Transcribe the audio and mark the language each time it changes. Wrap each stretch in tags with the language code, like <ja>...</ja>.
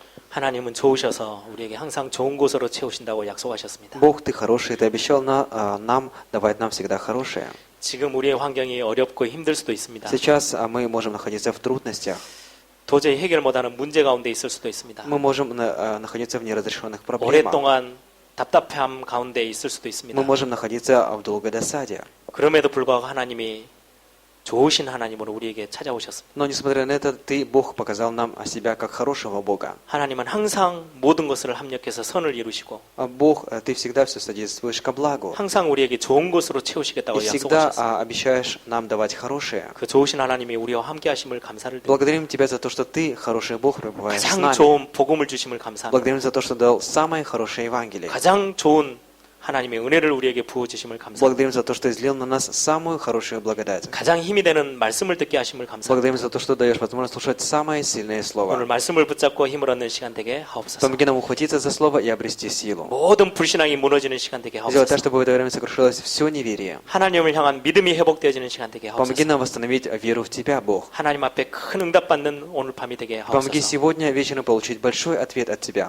<ko>하나님은 좋으셔서 우리에게 항상 좋은 곳으로 채우신다고 약속하셨습니다.</ko> <ru>Бог, Ты хороший, Ты обещал нам давать нам всегда хорошее.</ru> <ko>지금 우리의 환경이 어렵고 힘들 수도 있습니다.</ko> <ru>Сейчас мы можем находиться в трудностях.</ru> <ko>도저히 해결 못하는 문제 가운데 있을 수도 있습니다.</ko> <ru>Мы можем находиться в неразрешенных проблемах.</ru> <ko>오랫동안 답답함 가운데 있을 수도 있습니다.</ko> <ru>Мы можем находиться в долгой досаде.</ru> <ko>그럼에도 불구하고 하나님이 좋으신 하나님으로 우리에게 찾아오셨습니다.</ko> <ru>Но несмотря на это, Ты, Бог, показал нам о себя как хорошего Бога.</ru> <ko>하나님은 항상 모든 것을 합력해서 선을 이루시고</ko> <ru>Бог, Ты всегда все содействуешь ко благу.</ru> <ko>항상 우리에게 좋은 것으로</ko> <ru>И</ru> <ko>채우시겠다고</ko> <ru>всегда</ru> <ko>약속하셨습니다.</ko> <ru>обещаешь нам давать хорошее.</ru> <ko>그 좋으신 하나님이 우리와 함께 하심을 감사를 드립니다.</ko> <ru>Благодарим Тебя за то, что Ты, хороший Бог, пребываешь с</ru> <ko>가장</ko> <ru>нами.</ru> <ko>좋은 복음을 주심을 감사합니다.</ko> <ru>Благодарим за то, что дал самое хорошее Евангелие.</ru> <ko>가장 좋은 하나님의 은혜를 우리에게 부어주심을 감사합니다.</ko> <ru>Благодарим за то, что излил на нас самую хорошую благодать.</ru> <ko>가장 힘이 되는 말씀을 듣게 하심을 감사합니다.</ko> <ru>Благодарим за то, что даешь возможность слушать самое сильное</ru> <ko>오늘</ko> <ru>слово.</ru> <ko>말씀을 붙잡고 힘을 얻는 시간 되게 하옵소서.</ko> <ru>Помоги нам ухватиться за слово и обрести силу.</ru> <ko>모든 불신앙이 무너지는 시간 되게</ko> <ru>Сделай так,</ru> <ko>하옵소서.</ko> <ru>чтобы в это время сокрушилось все неверие.</ru> <ko>하나님을 향한 믿음이 회복되어지는 시간 되게</ko> <ru>Помоги</ru> <ko>하옵소서.</ko> <ru>нам восстановить веру в Тебя, Бог.</ru> <ko>하나님 앞에 큰 응답받는 오늘 밤이 되게</ko> <ru>Помоги сегодня вечером получить большой ответ от Тебя.</ru>